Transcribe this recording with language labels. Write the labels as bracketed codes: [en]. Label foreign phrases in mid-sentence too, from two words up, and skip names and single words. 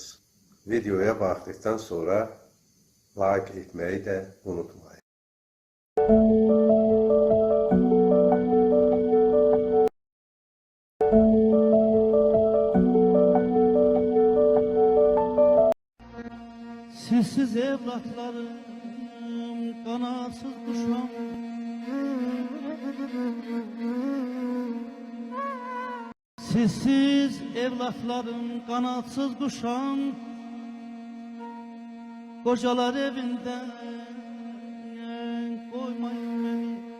[az] Videoya baxdıqdan sonra like etməyi də unutmayın. [tr] Sizsiz evlatlarım, kanatsız kuşam, sizsiz evlatlarım, kanatsız kuşam, kocalar evinden koymayın beni.